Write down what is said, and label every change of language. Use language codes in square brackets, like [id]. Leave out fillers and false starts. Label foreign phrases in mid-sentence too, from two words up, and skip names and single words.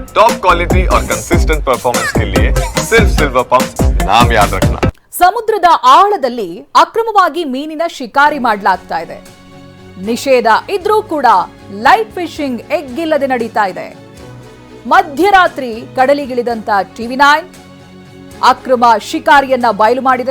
[en] top quality [hi] और [en] consistent performance [hi] के लिए सिर्फ सिल्वर पंप नाम याद रखना। [kn] ಸಮುದ್ರದ ಆಳದಲ್ಲಿ ಅಕ್ರಮವಾಗಿ ಮೀನಿನ ಶಿಕಾರಿ ಮಾಡಲಾಗ್ತಾ ಇದೆ. ನಿಷೇಧ ಇದ್ರೂ ಕೂಡ [en] light fishing [kn] ಎಗ್ಗಿಲ್ಲದೆ ನಡೀತಾ ಇದೆ. ಮಧ್ಯರಾತ್ರಿ ಕಡಲಿಗಿಳಿದಂತ ಟಿವಿ9 ಅಕ್ರಮ ಶಿಕಾರಿಯನ್ನ ಬಯಲು ಮಾಡಿದೆ.